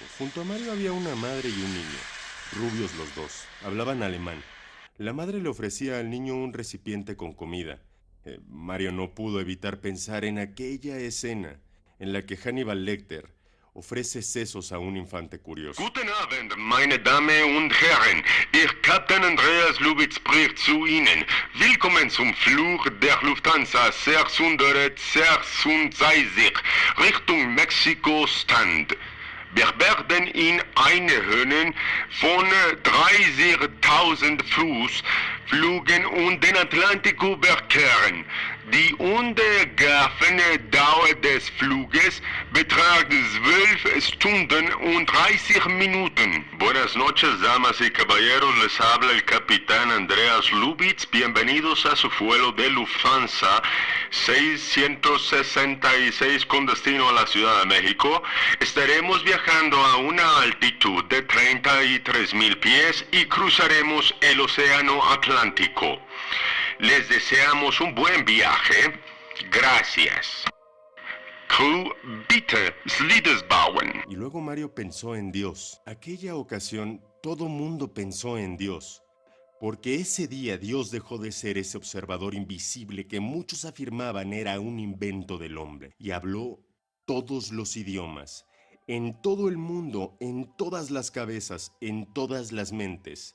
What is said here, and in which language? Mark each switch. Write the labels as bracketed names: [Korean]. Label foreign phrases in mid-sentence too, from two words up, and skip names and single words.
[Spanish] Junto a Mario había una madre y un niño. Rubios los dos. Hablaban alemán. La madre le ofrecía al niño un recipiente con comida. Mario no pudo evitar pensar en aquella escena en la que Hannibal Lecter ofrece sesos a un infante curioso. [German] Guten Abend, meine Damen und Herren. Ihr Captain Andreas Lubitz spricht zu Ihnen. Willkommen zum Flug der Lufthansa 666 Richtung Mexiko-Stand. Wir werden in einhören von 30.000 Fuß fliegen und den Atlantik überqueren. Die ungefähre Dauer des Fluges beträgt 12 Stunden und 30 Minuten. [Spanish] Buenas noches, damas y caballeros. Les habla el capitán Andreas Lubitz. Bienvenidos a su vuelo de Lufthansa 666 con destino a la Ciudad de México. Estaremos viajando a una altitud de 33.000 pies y cruzaremos el Océano Atlántico. Les deseamos un buen viaje. Gracias. [German] Crew, bitte Slides bauen. [Spanish] Y luego Mario pensó en Dios. Aquella ocasión todo mundo pensó en Dios. Porque ese día Dios dejó de ser ese observador invisible que muchos afirmaban era un invento del hombre. Y habló todos los idiomas. En todo el mundo, en todas las cabezas, en todas las mentes.